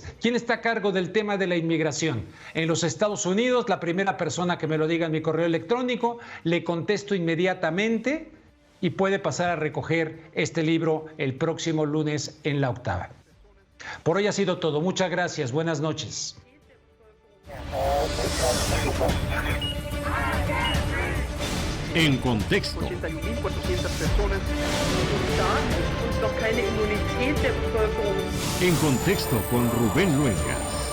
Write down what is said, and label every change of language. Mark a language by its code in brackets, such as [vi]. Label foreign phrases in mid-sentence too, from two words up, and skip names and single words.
[es] ¿Quién está a cargo del tema de la inmigración? En los Estados Unidos, la primera persona que me lo diga en mi correo electrónico, le contesto inmediatamente y puede pasar a recoger este libro el próximo lunes en La Octava. Por hoy ha sido todo. Muchas gracias. Buenas noches. En contexto. [de] 80.400 personas und noch keine Immunität der Bevölkerung. [es] En contexto con Rubén Luenga.